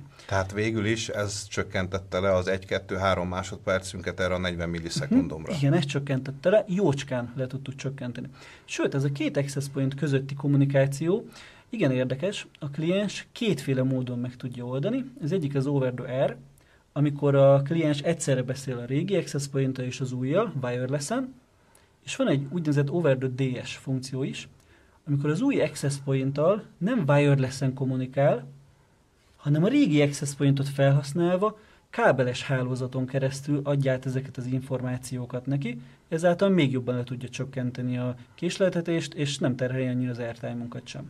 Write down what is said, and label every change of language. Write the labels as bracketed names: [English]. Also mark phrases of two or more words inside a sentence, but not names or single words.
[Hungarian] Tehát végül is ez csökkentette le az 1-2-3 másodpercünket erre a 40 millisekundomra. Igen, ez csökkentette le, jócskán le tudtuk csökkenteni. Sőt, ez a két [English] access point [Hungarian] közötti kommunikáció igen érdekes, a kliens kétféle módon meg tudja oldani. Ez egyik az [English] over the air, [Hungarian] amikor a kliens egyszerre beszél a régi [English] access point- [Hungarian] tal és az újjal, wireless-en, és van egy úgynevezett [English] over the DS [Hungarian] funkció is, amikor az új [English] access point- [Hungarian] tal nem wireless-en kommunikál, hanem a régi [English] access point- [Hungarian] ot felhasználva kábeles hálózaton keresztül adja át ezeket az információkat neki, ezáltal még jobban le tudja csökkenteni a késleltetést, és nem terheli annyira az airtime-unkat sem.